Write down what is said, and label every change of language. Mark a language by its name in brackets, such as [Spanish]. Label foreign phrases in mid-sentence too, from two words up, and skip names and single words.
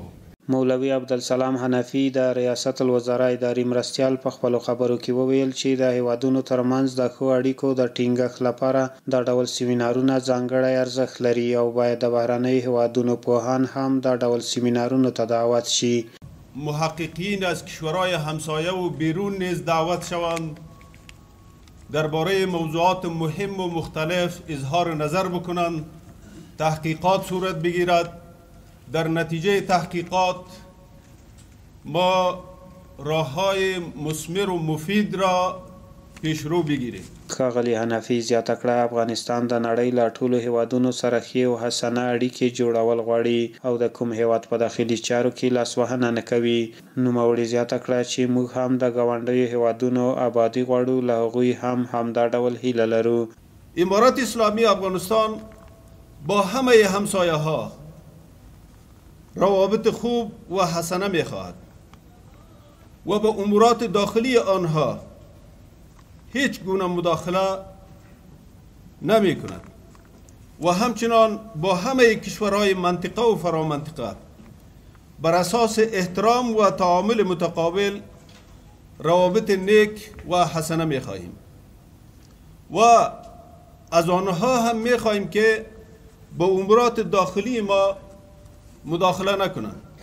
[Pashto] مولوي عبدالسلام حنفي د ریاست الوزرا اداري مرستیال په خپلو خبرو کې وویل چې د هیوادونو ترمنځ د ښو اړیکو د ټینګښت لپاره دا ډول سیمینارونه ځانګړی ارزښت لري او باید د بهرنیو هیوادونو پوهان هم دا ډول سیمینارونو ته دعوت شي. [Persian] محققین از کشورهای همسایه و بیرون نیز دعوت شوند، درباره موضوعات مهم و مختلف اظهار نظر بکنند، تحقیقات صورت بگیرد. در نتیجه تحقیقات ما راههای مثمر و مفید را پیشرو بگیریم. [Pashto] ښاغلي حنفي زیاته کړه افغانستان د نړۍ له ټولو هیوادونو سره ښې او حسنه اړیکې جوړول غواړي او د کوم هیواد په داخلي چارو کې لاسوهنه نه کوي. نوموړي زیاته کړه چې موږ هم د ګاونډیو هیوادونو آبادي غواړو، له هغوی هم همدا ډول هیله لرو. [Persian] امارت اسلامی افغانستان با همه همسایه ها روابط خوب و حسنه می خواهد و به امورات داخلی آنها هیچ گونه مداخله نمی کند و همچنان با همه کشورهای منطقه و فرامنطقه بر اساس احترام و تعامل متقابل روابط نیک و حسنه می خواهیم و از آنها هم می خواهیم که به امورات داخلی ما مداخله نکنند.